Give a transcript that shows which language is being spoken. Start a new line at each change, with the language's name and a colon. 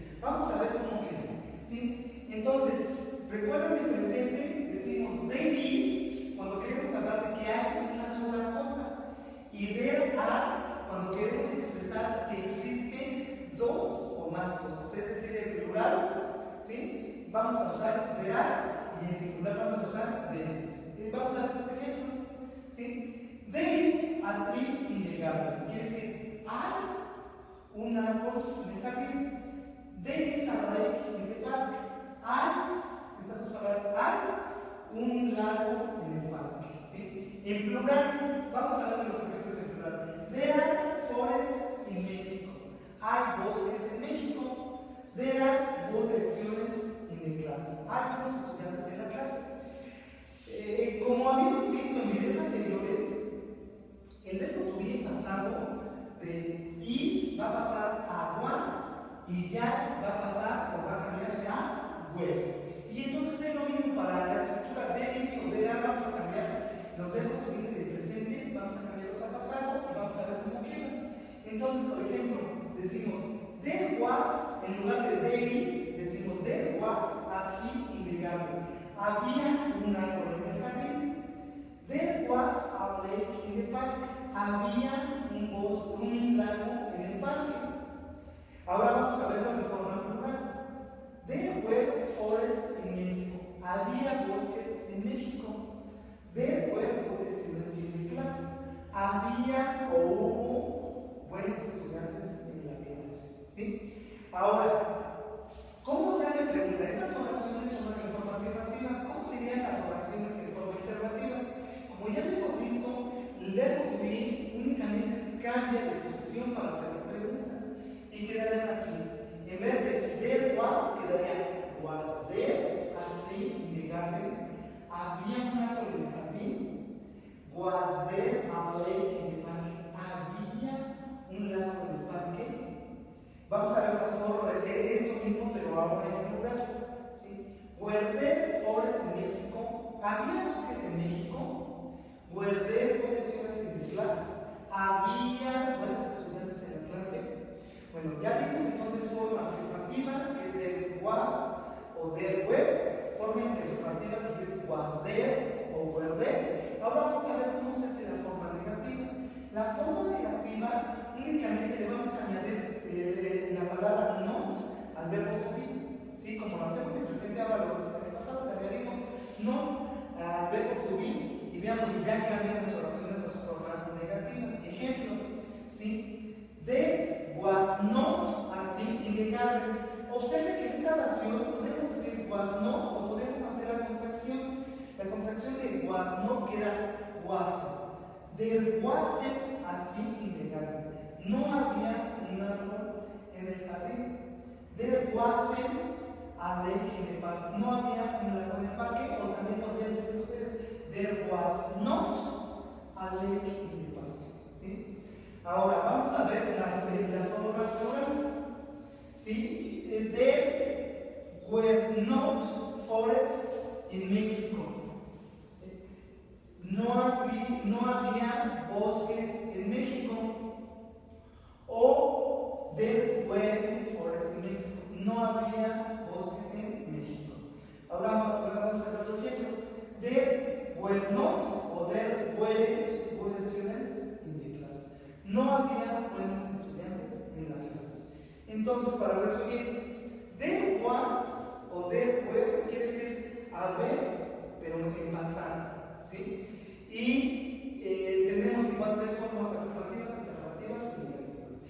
Spanish: Vamos a ver cómo queda, ¿sí? Entonces, recuerden el presente, decimos there is cuando queremos hablar de que hay una sola cosa, y there are cuando queremos expresar que existen dos o más cosas, es decir, en plural, ¿sí? Vamos a usar there are y en singular vamos a usar there is. Vamos a ver los ejemplos, ¿sí?
English: There is a tree in the garden,
Spanish: quiere decir hay un árbol en el jardín.
English: There is a lake in the park.
Spanish: Hay, estas dos palabras, hay un lago en el parque, ¿sí? En plural, vamos a ver los ejemplos en plural.
English: There are forests in Mexico.
Spanish: Hay bosques en México.
English: There are good students in the class.
Spanish: Hay buenos estudiantes en la clase. Como habíamos visto en videos anteriores, el verbo to be en pasado de is va a pasar a was y ya va a pasar o va a cambiar a were. Y entonces es lo mismo para la estructura de is o de are. Vamos a cambiar los verbos to be de presente, vamos a cambiarlos a pasado y vamos a ver cómo queda. Entonces, por ejemplo, decimos
English: there was,
Spanish: en lugar de
English: there is, decimos there was a tree in the garden.
Spanish: Había un árbol en el jardín.
English: There was a lake in the park.
Spanish: Había un bosque, un lago en el parque. Ahora vamos a verlo de forma plural.
English: There were forests in Mexico.
Spanish: Había bosques en México.
English: There were good students in the class.
Spanish: Había o hubo buenos estudiantes en la clase, ¿sí? Ahora, ¿cómo se hace pregunta? Estas oraciones son en forma afirmativa. ¿Cómo serían las oraciones en forma interrogativa? Como ya hemos visto, el verbo to be únicamente cambia de posición para hacer las preguntas y quedarían así. En vez de
English: there was,
Spanish: quedaría
English: was there a tree in the garden.
Spanish: Había un árbol en el jardín.
English: Was there a lake in the park.
Spanish: Había un lago en el parque. Vamos a ver la forma de esto mismo, pero ahora en plural, ¿sí?
English: Were there forests in Mexico.
Spanish: Había bosques en México.
English: Were there good students in the class.
Spanish: Había buenos estudiantes en la clase. Bueno, ya vimos entonces forma afirmativa, que es there was o there were, forma interrogativa, que es was there o were there. Ahora vamos a ver cómo se hace la forma negativa. La forma negativa únicamente le vamos a añadir la palabra not al verbo to be, ¿sí? Como lo hacemos en presente, ahora lo vamos a hacer en pasado, le añadimos not al verbo to be y veamos que ya cambian las oraciones a su forma negativa. Ejemplos, ¿sí?
English: There was not a tree in the garden.
Spanish: Observe que en esta oración podemos decir was not o podemos hacer la contracción. La contracción de was not queda wasn't.
English: There wasn't a tree in the garden.
Spanish: No había un árbol en el jardín.
English: There wasn't a lake in the park.
Spanish: No había un lago en el parque. O también podrían decir ustedes
English: there was not a lake in the park,
Spanish: ¿sí? Ahora vamos a ver la forma plural, ¿sí?
English: There were not forests in Mexico.
Spanish: No había bosques en México.
English: O there were forests in Mexico.
Spanish: No había bosques en México. Ahora vamos a ver otro ejemplo.
English: There were not o there weren't good students in the class.
Spanish: No había buenos estudiantes en la clase. Entonces, para resumir, there was o there were quiere decir haber, pero en pasado, ¿sí? Y tenemos igual tres formas afirmativas, interrogativas y negativas.